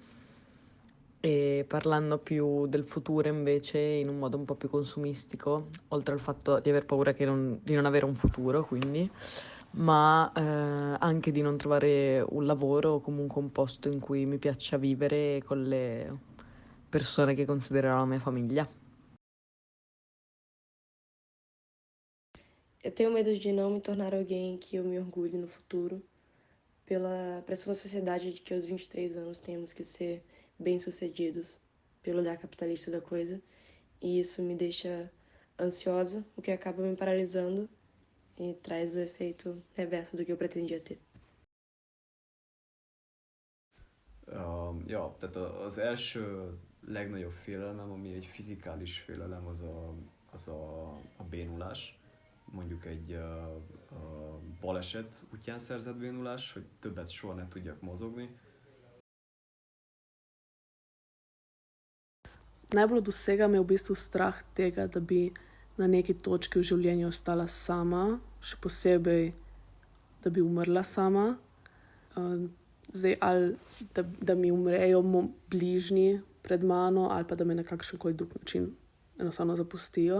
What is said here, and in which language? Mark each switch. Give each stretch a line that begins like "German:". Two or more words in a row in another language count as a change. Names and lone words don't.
Italian: E parlando più del futuro invece in un modo un po' più consumistico, oltre al fatto di aver paura di non avere un futuro, quindi, ma anche di non trovare un lavoro o comunque un posto in cui mi piaccia vivere con le persone che considererò la mia famiglia.
Portuguese: Eu tenho medo de não me tornar alguém que eu me orgulhe no futuro, pela pressão da sociedade de que aos 23 anos temos que ser bem-sucedidos pelo olhar capitalista da coisa, e isso me deixa ansiosa, o que acaba me paralisando e traz o efeito reverso do que eu pretendia ter.
Hungarian: Ja, tehát az első legnagyobb félelmem, ami egy fizikális félelem, az a bénulás. Mondjuk egy baleset útján szerzett bénulás, hogy többet soha ne tudjak mozogni.
Slovenian: Najbolj od vsega me je v bistvu strah tega, da bi na neki točki v življenju ostala sama, še posebej, da bi umrla sama. Zdaj, ali da mi umrejo bližnji pred mano, ali pa da me na kakšen koli drug način enostavno zapustijo.